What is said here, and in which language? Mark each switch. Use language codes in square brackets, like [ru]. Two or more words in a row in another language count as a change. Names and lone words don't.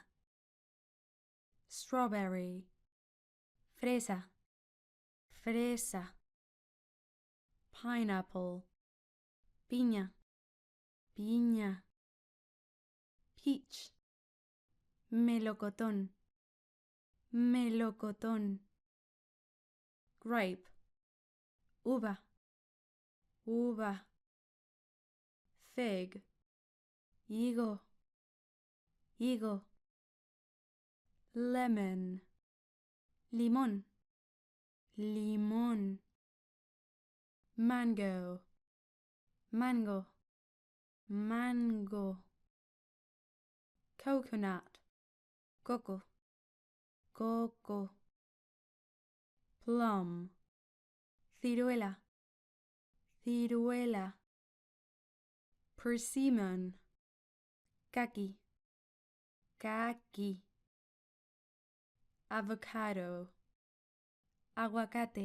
[en] Strawberry. Fresa. [es] Fresa. Pineapple. Piña. Piña. [en] Peach. Melocotón. [es] Melocotón. [en] Grape. [es] Uva. Uva. [en] Fig. Higo. [es] Higo. Lemon. Limón. Limón. [en] Mango. Mango. [es] Mango. Coconut. Coco. Coco. [en] Plum. [es] Ciruela. Ciruela. Persimmon. Kaki. Kaki. [en] Avocado. Aguacate.